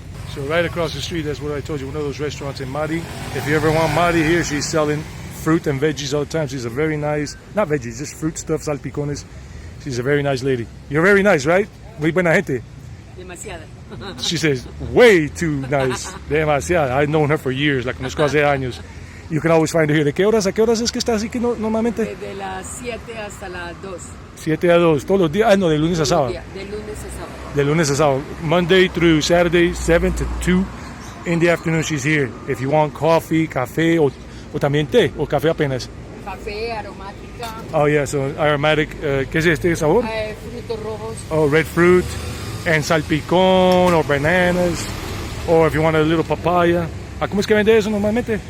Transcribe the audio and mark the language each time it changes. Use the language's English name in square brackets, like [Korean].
[English] So right across the street, that's what I told you, one of those restaurants in Mari. If you ever want Mari here, she's selling fruit and veggies all the time. She's a very nice, not veggies, just fruit stuff, salpicones. She's a very nice lady. You're very nice, right? [Spanish] Muy buena gente. Demasiada. [English] She says, way too nice. [Spanish] Demasiada. [English] I've known her for years, [Spanish] la conozco hace años. [English] You can always find her here. [Spanish] ¿De qué horas a qué horas es que estás aquí normalmente? De las 7 hasta las 2. 7 a 2, todos los días. Ah, no, de lunes a sábado. De lunes a sábado. De lunes a sábado. [English] Monday through Saturday, 7 to 2 in the afternoon she's here. If you want coffee, [Spanish] café, o también té, o café apenas. Café, aromática. [English] Oh yeah, so aromatic. [Spanish] ¿Qué es este sabor? Frutos rojos. [English] Oh, red fruit, and salpicón, or bananas, or if you want a little papaya. [Spanish] ¿Cómo es que vende eso normalmente?